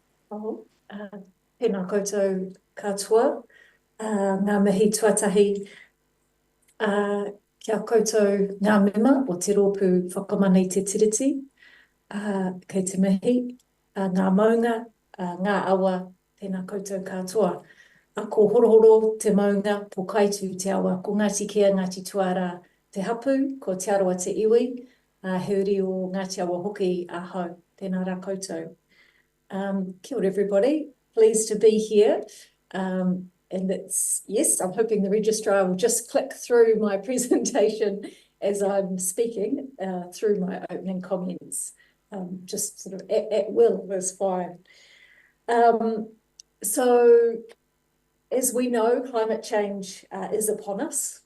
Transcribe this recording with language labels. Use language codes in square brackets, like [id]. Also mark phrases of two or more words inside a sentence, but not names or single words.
[mi] Oh, tēnā koutou katoa, ngā mihi tuatahi, kia koutou ngā mema o te rōpū whakamana i te tiriti, kei te mihi, ngā maunga, ngā awa, tēnā koutou katoa. Ko horohoro te maunga, po kaitu te awa, ko Ngāti Kea, Ngāti Tuara, te hapu, ko te aroa te iwi, he uri o Ngāti Awa hoki ahau, tēnā rā koutou. Kia ora, [en] everybody. Pleased to be here. And yes, I'm hoping the registrar will just click through my presentation as I'm speaking through my opening comments. Just sort of at will is fine. So, as we know, climate change is upon us.